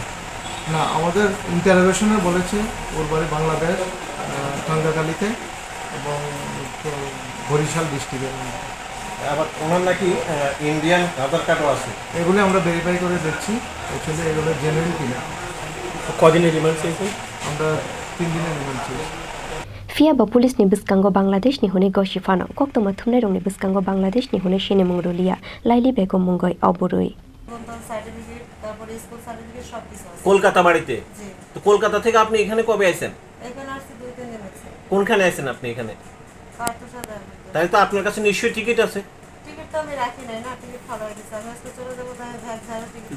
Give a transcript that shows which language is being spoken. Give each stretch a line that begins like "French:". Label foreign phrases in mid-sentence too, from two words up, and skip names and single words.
Bangla: না আমাদের ইন্টারোগেশনে বলেছে ওর বাড়ি বাংলাদেশ টাঙ্গাখালীতে এবং বরিশাল ডিস্ট্রিক্টের আবার ওনার নাকি ইন্ডিয়ান আধার কার্ডও আছে এগুলো আমরা ভেরিফাই করে দেখছি অ্যাকচুয়ালি এগুলো জেনুইন কিনা কদিনের রিমান্ড চেয়েছি আমরা 3 দিনের রিমান্ড চেয়েছি
Kok Borok: Fia ba police ni biskango Bangladesh ni hone goshifano koktoma thumnai rong ni biskango Bangladesh ni hone shene mungrulia Laili Begum mungoi oboroi
Bangla: কলকাতা বাড়িতে তো কলকাতা থেকে আপনি এখানে কবে আইছেন এখানে আসছি 2-3 দিন হচ্ছে কোনখানে আইছেন আপনি এখানে তাই তো আপনার কাছে নিশ্চয়ই টিকিট আছে টিকিট তো আমি রাখি নাই না টিকিট ফালা হয়েছে আমি আজকে চলে যাব তাই টিকিট